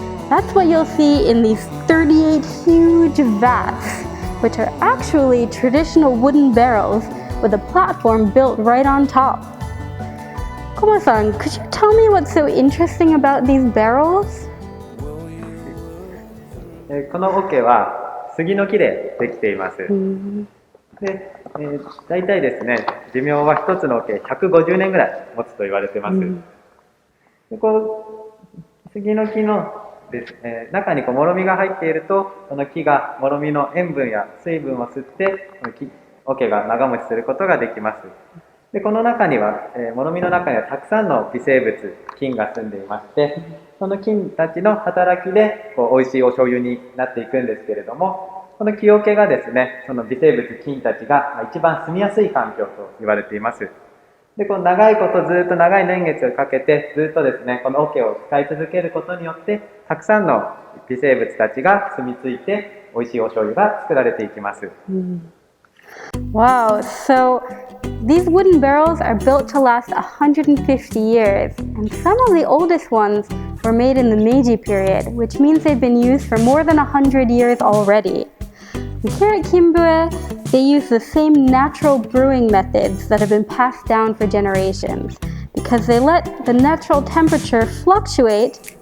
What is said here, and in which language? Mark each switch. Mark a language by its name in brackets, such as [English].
[English] That's what you'll see in these 38 huge vats, which are actually traditional wooden barrels with a platform built right on top. Koma-san, could you tell me what's so interesting about these barrels? [Japanese] この桶は杉の木でできています。で、大体ですね、寿命は一つの桶150年ぐらい持つと言われています。でこう杉の木のです、中にもろみが入っていると、この木がもろみの塩分や水分を吸って桶が長持ちすることができます。でこの中には、もろみの中にはたくさんの微生物、菌が住んでいまして、その菌たちの働きで美味しいお醤油になっていくんですけれども、この木桶がですね、その微生物、菌たちが一番住みやすい環境と言われています。でこの長いことずっと長い年月をかけてずっとですね、この桶を使い続けることによってたくさんの微生物たちが住み着いて美味しいお醤油が作られていきます。 [English] Wow, so these wooden barrels are built to last 150 years, and some of the oldest ones were made in the Meiji period, which means they've been used for more than 100 years already. And here at KINBUE, they use the same natural brewing methods that have been passed down for generations, because they let the natural temperature fluctuate.